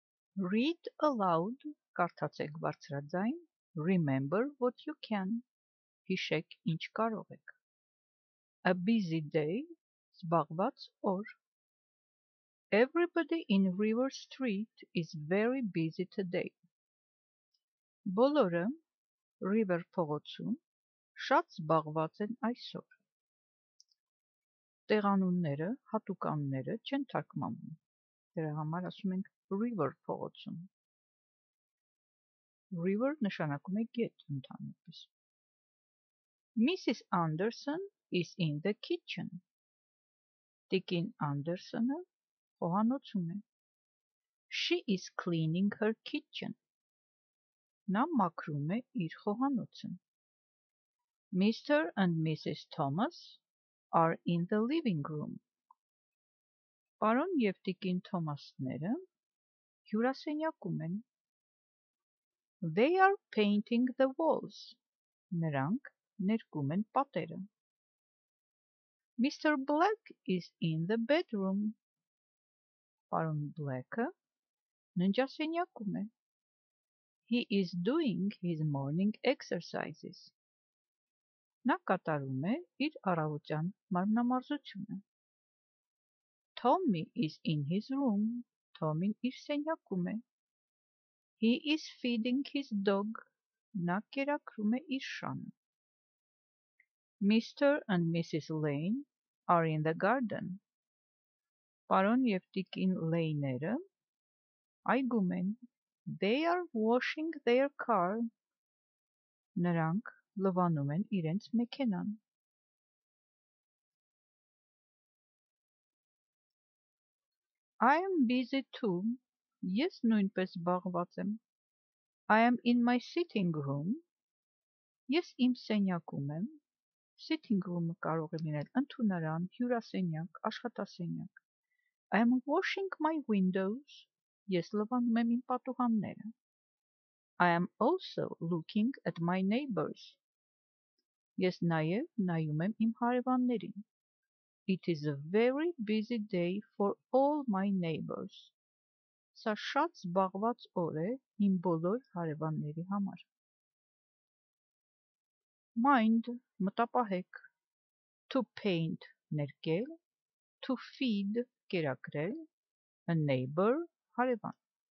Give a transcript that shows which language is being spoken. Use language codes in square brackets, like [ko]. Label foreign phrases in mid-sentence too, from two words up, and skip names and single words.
[en] Read aloud, [hy] կարդացեք բարձրաձայն, [en] remember what you can, [hy] հիշեք ինչ կարող եք. [en] A busy day, [hy] զբաղված օր. [en] Everybody in River Street is very busy today. [hy] Բոլորը River փողոցում շատ զբաղված են այսօր. Տեղանունները, հատուկանները չեն թարգմանում. Դրա համար ասում ենք River փողոցում. River նշանակում է գետ ընդհանրապես. [en] Mrs. Anderson is in the kitchen. [hy] Տիկին Անդերսոնը խոհանոցում է. [en] She is cleaning her kitchen. [hy] Նա մաքրում է իր խոհանոցը. [en] Mr. and Mrs. Thomas are in the living room. [hy] Պարոն և տիկին Թոմասները հյուրասենյակում են. [en] They are painting the walls. [hy] Նրանք ներկում են պատերը. [en] Mr. Black is in the bedroom. [hy] Պարոն Black-ը ննջասենյակում է. [en] He is doing his morning exercises. [hy] Նա կատարում է իր առավոտյան մարմնամարզությունը. [en] Tommy is in his room. [hy] Tommy-ն իր սենյակում է. [en] He is feeding his dog. [hy] Նա կերակրում է իր շանը. [en] Mr. and Mrs. Lane are in the garden. [hy] Պարոն և տիկին Լեյները այգում են. [en] They are washing their car. [hy] Նրանք լվանում են իրենց մեքենան. [en] I am busy too. [hy] Ես նույնպես զբաղված եմ. [en] I am in my sitting room. [hy] Ես իմ սենյակում եմ. [en] Sitting room- [hy] ը կարող է լինել ընդունարան, հյուրասենյակ, աշխատասենյակ. [en] I am washing my windows. [hy] Ես լվանում եմ իմ պատուհանները. [en] I am also looking at my neighbors. [hy] Ես նաև նայում եմ իմ հարևաններին. [en] It is a very busy day for all my neighbors. [hy] Սա շատ զբաղված օր է իմ բոլոր հարևանների համար. [en] Mind, մտապահեք. To paint, ներկել. To feed, կերակրել. A neighbor, [hy] հարևան.